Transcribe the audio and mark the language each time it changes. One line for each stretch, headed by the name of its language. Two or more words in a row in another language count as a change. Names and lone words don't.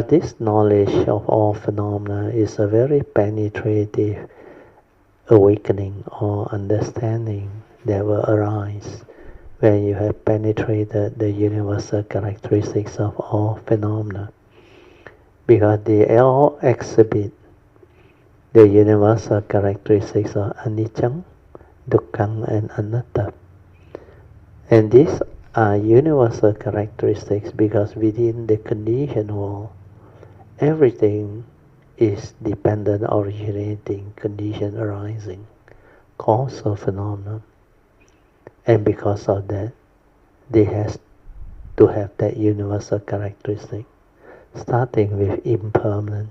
English: this knowledge of all phenomena is a very penetrative awakening or understanding that will arise when you have penetrated the universal characteristics of all phenomena, because they all exhibit the universal characteristics of
Pali: anicca, dukkha,
English: and anatta. And these are universal characteristics because within the conditioned world, everything is dependent, originating, condition arising, cause of phenomenon. And because of that, they have to have that universal characteristic, starting with impermanent.